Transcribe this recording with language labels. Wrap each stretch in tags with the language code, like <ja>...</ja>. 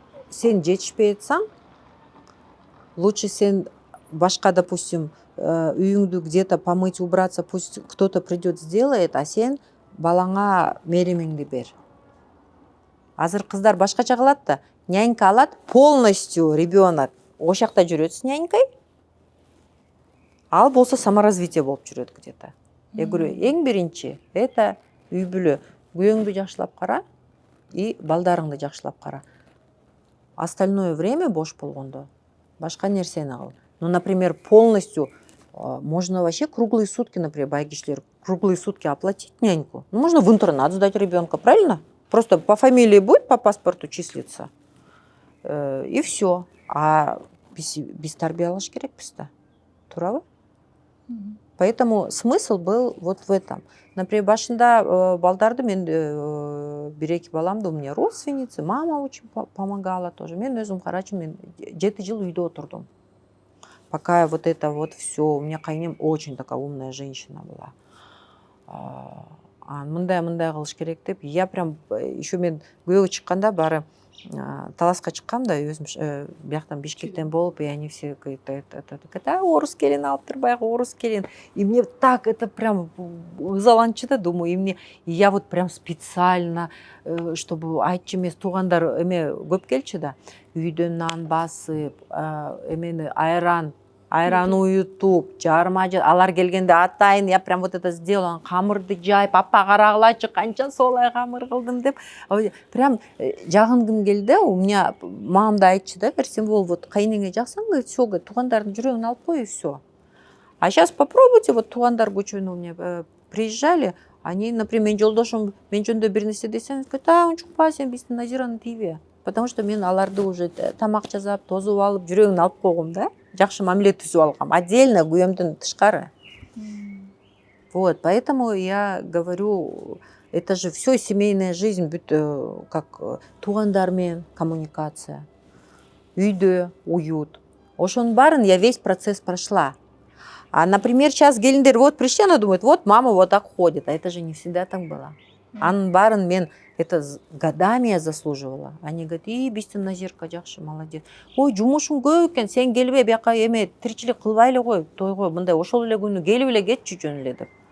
<ky>Сен жетишпей атсаң,</ky> <ru>лучше</ru> <ky>сен башка,</ky> <ru>допустим,</ru> <ky>үйүңдү</ky> <ru>где-то помыть, убраться, пусть кто-то придет, сделает,</ru> <ky>а сен балаңа меримиңди бер. Азыр кыздар башкача кылат да, нянька алат,</ky> <ru>полностью ребенок</ru> <ky>ошакта жүрөт</ky> <ru>с нянькой,</ru> <ky>ал болсо</ky> <ru>саморазвитие</ru> <ky>болуп жүрөт</ky> <ru>где-то. Я говорю,</ru> <ky>эң биринчи</ky> <ru>это</ru> <ky>үй бүлө, күйөөңдү жакшылап кара и балдарыңды жакшылап кара.</ky> <ru>Остальное время</ru> <ky>бош болгондо башка нерсени кыл.</ky> <ru>Ну, например, полностью можно вообще круглые сутки, например,</ru> <ky>бай кишилер</ky> <ru>круглые сутки оплатить няньку. Ну, можно в интернат сдать ребенка, правильно? Просто по фамилии будет, по паспорту числиться. И все.</ru> <ky>А без тарбиялаш керекпиз да. Туурабы?</ky> <ru>Поэтому смысл был вот в этом. Например,</ru> <ky>башында балдарды мен 1-2 баламды,</ky> <ru>у меня родственницы, мама очень помогала тоже.</ru> <ky>Мен өзүм карачы, мен 7 жыл үйдө отурдум.</ky> <ru>Пока вот это вот все, у меня</ru> <ky>кайнем</ky> <ru>очень такая умная женщина была.</ru> <ky>Мындай кылыш керек деп,</ky> <ru>я прям еще</ru> <ky>мен күйөөгө чыкканда бары таласка чыккам да, өзүм бияктан Бишкектен болуп,</ky> <ru>и они все говорят,</ru> <ky>орус келин алыптыр, баягы орус келин.</ky> <ru>И мне так это прям</ru> <ky>ызаланчу да,</ky> <ru>думаю, и я вот прям специально, чтобы</ru> <ky>айтчы эмес, туугандар эме көп келчү да, үйдөн нан басып, эмени айран уютуп, жарма алар келгенде атайын,</ky> <ru>я прям вот это сделала,</ru> <ky>камырды жайып, апа карагылачы, канча солай камыр кылдым деп, прям жагынгым келди.</ky> <ru>У меня</ru> <ky>мамам да айтчы да, берсем бол, вот кайнеңе жаксаң,</ky> <ru>говорит, все,</ru> <ky>туугандардын жүрөгүн алып кой,</ky> <ru>и все. А сейчас попробуйте, вот</ru> <ky>туугандар көчөнө</ky> <ru>мне приезжали, они, например,</ru> <ky>мен жолдошум, мен жөнүндө бир нерсе десең,</ky> <ru>говорит,</ru> <ky>унчукпа, сен биздин Назираны тийбе.</ky> <ru>Потому что</ru> <ky>мен аларды</ky> <ru>уже</ru> <ky>тамак жасап, тозуп алып, жүрөгүн алып койгом да. Жакшы мамиле түзүп алгам.</ky> <ru>Отдельно</ru> <ky>күйөөмдөн тышкары.</ky> <ru>Вот, поэтому я говорю, это же все семейная жизнь, как</ru> <ky>туугандар менен коммуникация, үйдө уют. Ошонун баарын</ky> <ru>я весь процесс прошла. А, например, сейчас</ru> <ky>келиндер</ky> <ru>вот пришли, она думает, вот мама вот так ходит, а это же не всегда так было.</ru> <ky>Анын баарын мен</ky> <ru>это годами я заслуживала. Они говорят,</ru> <ky>биздин Назирка жакшы, молодец. Ой, жумушуң көп экен, сен келбей бияка эме тиричилик кылбай эле кой, тойго мындай ошол эле күнү келип эле кетчү жөн эле деп.</ky>